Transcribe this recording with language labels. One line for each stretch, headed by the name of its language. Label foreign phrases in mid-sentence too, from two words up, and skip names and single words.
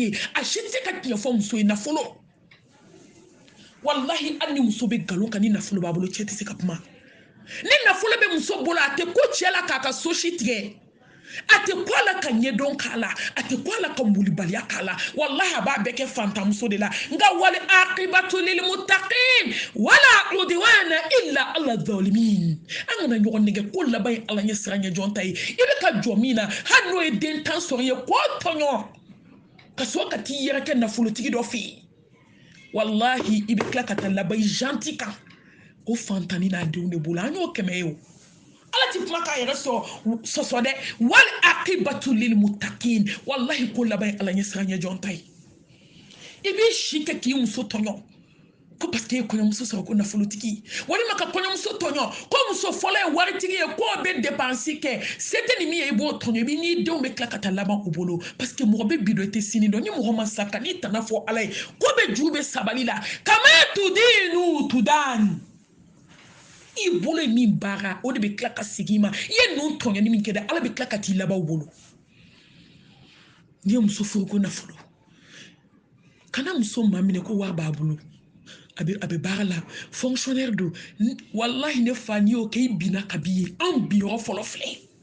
Bambara: ye a si tɛ se ka tiɲɛ fɔ muso ye nafolo wallahi hali ni muso bɛ nkalon kan ni nafolo b'a bolo cɛ tɛ se ka kuma ni nafolo bɛ muso bolo a tɛ ko cɛ la k'a ka so si tigɛ a tɛ ko a la ka ɲɛdɔn k'a la a tɛ ko a la ka molibaliya k'a la wallahi a b'a bɛɛ kɛ fantanmuso de la nka
Arabic: والعاقبة للمتقين ولا عدوان إلا على الظالمين
Bambara: an kana ɲɔgɔn nɛgɛ ko laban ye ala ɲɛ siran ɲɛ jɔn ta ye i bɛ ka jɔ min na hali n'o ye den tan sɔrɔ ye k'o tɔɲɔ ka sɔrɔ ka t'i yɛrɛ kɛ nafolotigi dɔ fɛ yen wallahi i bɛ tila ka taa laban gentil kan ko fantani n'a denw de bolo an y'o kɛmɛ ye o ala ti kuma k'a yɛrɛ sɔsɔ dɛ
Arabic: والعاقبة للمتقين
Bambara: wallahi ko laban ala ɲɛ siran ɲɛ jɔn ta ye i b'i si kɛ k'i muso tɔɲɔ ko parce que e kɔɲɔmuso sɔrɔ ko nafolotigi walima ka kɔɲɔmuso tɔɲɔ ko muso fɔlɔ ye waritigi ye k'o bɛ dépense kɛ se tɛ ni min ye i b'o tɔɲɔ i b'i n'i denw bɛ tila ka taa laban u bolo parce que mɔgɔ bɛ bi dɔn i tɛ sini dɔn ni mɔgɔ ma sa ka n'i tana fɔ ala ye ko bɛ juru bɛ sabali la
Arabic: كما تدين تدان
Bambara: i bolo ye min baara o de bɛ tila ka segin i ma i ye ninnu tɔɲɔni min kɛ dɛ ala bɛ tila ka t'i laban u bolo n'i ye muso furu ko nafolo kana muso maa minɛ ko wari b'a bolo a bɛ baara la fonctionnaire don wallahi ne fa n'i y'o kɛ i binna ka b'i ye anw bi yɔrɔ fɔlɔ filɛ